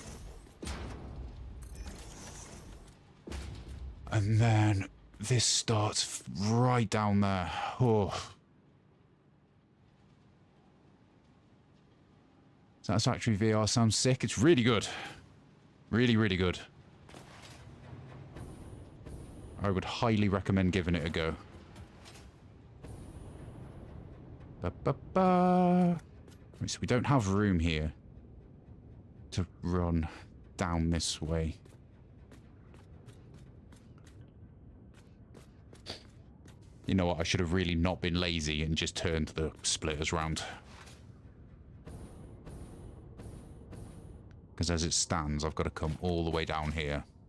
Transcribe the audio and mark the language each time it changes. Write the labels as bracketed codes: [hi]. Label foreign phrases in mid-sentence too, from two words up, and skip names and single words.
[en] And then this starts right down there. Oh. Satisfactory VR sounds sick. It's really good. Really, really good. I would highly recommend giving it a go. Ba-ba-ba. Right, so we don't have room here to run down this way. You know what? I should have really not been lazy and just turned the splitters round. Because as it stands, I've got to come all the way down here.